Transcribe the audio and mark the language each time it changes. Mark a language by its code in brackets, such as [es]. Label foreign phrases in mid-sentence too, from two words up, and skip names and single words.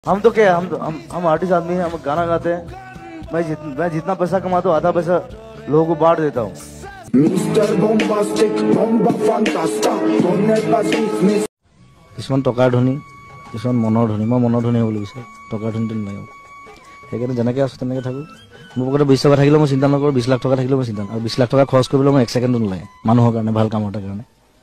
[hi] हम तो क्या हम आर्टिस्ट आदमी हैं, हम गाना गाते हैं। मैं जितना पैसा कमाता हूँ आधा पैसा लोगों को बांट देता हूँ। [as] কিছুমান টকাৰ ধনী, কিছুমান মনৰ ধনী। মই মনৰ ধনী হ'বলৈ বিচাৰোঁ, টকাৰ ধনীটো নালাগে। সেইকাৰণে যেনেকৈ আছোঁ তেনেকৈ থাকোঁ। মোৰ পকেটত 20 টকা থাকিলেও মই চিন্তা নকৰোঁ, 20 লাখ টকা থাকিলেও মই চিন্তা নকৰোঁ। আৰু 20 লাখ টকা খৰচ কৰিবলৈ মই 1 ছেকেণ্ডো নালাগে মানুহৰ কাৰণে, ভাল কামৰ এটা কাৰণে।